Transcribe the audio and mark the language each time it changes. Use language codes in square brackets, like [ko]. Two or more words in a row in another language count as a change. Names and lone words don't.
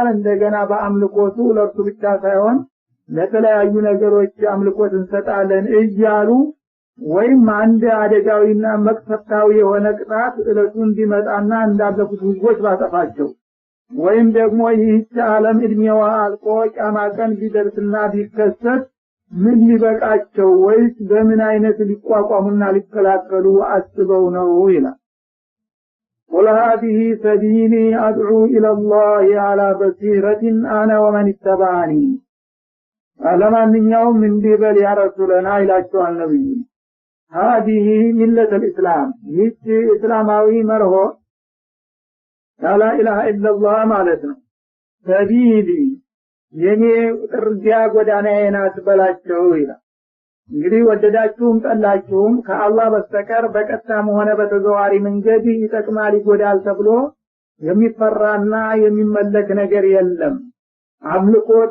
[am] እንደገና በአምልኮቱ ለእርሱ ብቻ ሳይሆን ለተለያዩ ነገሮች አምልኮት እንሰጣለን እያሉ ወይም አንድ አደጋዊና መቅሰፍታዊ የሆነ ቅጣት እለቱ እንዲመጣና እንዳለፉት ህዝቦች ባጠፋቸው ወይም ደግሞ ይህች ዓለም እድሜዋ አልቆ ቂያማ ቀን ቢደርስና ቢከሰት ምን ሊበቃቸው ወይስ በምን አይነት ሊቋቋሙና ሊከላከሉ አስበው ነው ይላል። [ar] قل هذه سبيلي أدعو إلى الله على بصيرة أنا ومن اتبعني [am] ለማንኛውም እንዲህ በል [ar] يا رسولنا [am] ይላቸዋል ነብዩ [ar] هذه ملة الإسلام [am] ይህች እስላማዊ መርሆ [ar] لا إله إلا الله [am] ማለት ነው። ሰቢሊ የኔ ጥርጊያ ጎዳናዬ ናት በላቸው ይላል። እንግዲህ ወደዳችሁም ጠላችሁም ከአላህ በስተቀር በቀጥታም ሆነ በተዘዋዋሪ መንገድ ይጠቅማል ይጎዳል ተብሎ የሚፈራና የሚመለክ ነገር የለም። አምልኮት